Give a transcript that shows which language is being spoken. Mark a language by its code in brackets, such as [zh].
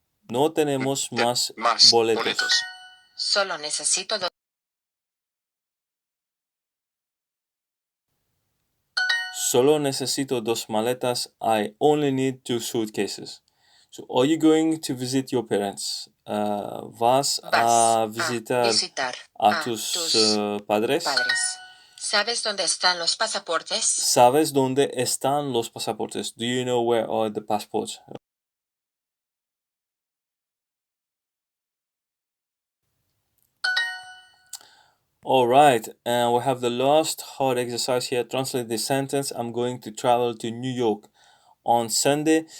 [es] No tenemos más boletos. Solo necesito Solo necesito 2 maletas. [en] I only need 2 suitcases. So, are you going to visit your parents? [es] ¿Vas a visitar a tus padres? ¿Sabes dónde están los pasaportes? ¿Sabes dónde están los pasaportes? [en] Do you know where are the passports? All right, and we have the last hard exercise here. Translate this sentence. I'm going to travel to New York on Sunday.